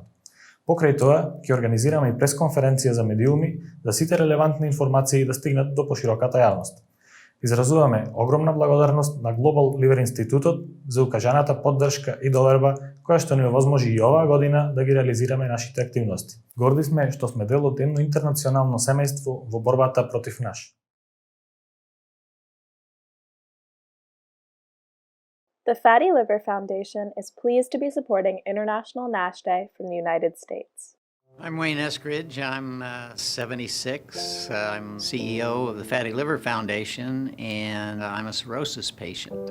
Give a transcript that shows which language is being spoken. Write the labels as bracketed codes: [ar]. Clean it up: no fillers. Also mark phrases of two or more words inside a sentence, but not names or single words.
[mk] Покрај тоа, ќе организираме и пресконференција за медиуми за сите релевантни информации да стигнат до пошироката јавност. Изразуваме огромна благодарност на Global Liver Институтот за укажаната поддршка и доверба која што ни овозможи и оваа година да ги реализираме нашите активности. Горди сме што сме дел од едно интернационално семејство во борбата против NASH. [en] The Fatty Liver Foundation is pleased to be supporting International NASH Day from the United States. I'm Wayne Eskridge. I'm 76. I'm CEO of the Fatty Liver Foundation, and I'm a cirrhosis patient.